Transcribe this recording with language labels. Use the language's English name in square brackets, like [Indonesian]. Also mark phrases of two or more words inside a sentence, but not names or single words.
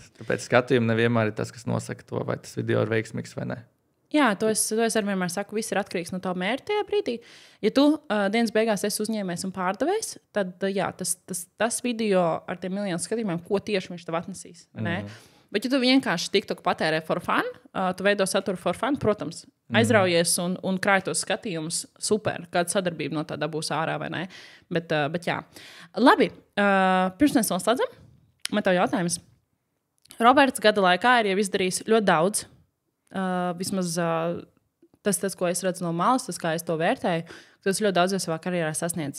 [Latvian] Tāpēc skatījumu nevienmēr ir tas, kas nosaka to, vai tas video ir veiksmīgs vai ne. Jā, to es arī vienmēr saku, viss ir atkarīgs no tā mērķa tajā brīdī. Ja tu dienas beigās esi uzņēmējs un pārdevējs, tad tas video ar tiem miljonu skatījumiem, ko tieši viņš tev atnesīs. Bet ja tu vienkārši TikTok patērē [English] for fun, [Latvian] tu veido saturu [English] for fun, [Latvian] protams, aizraujies un krāj tos skatījumus, super, kāda sadarbība no tā dabūs ārā vai ne. Bet jā. Labi, pirms mēs noslēdzam, man tev jautājums. Roberts gada laikā ir jau izdarījis ļoti daudz. Vismaz tas, ko es redzu no malas, tas, kā es to vērtēju, tas ļoti daudz savā karjerā sasniedz.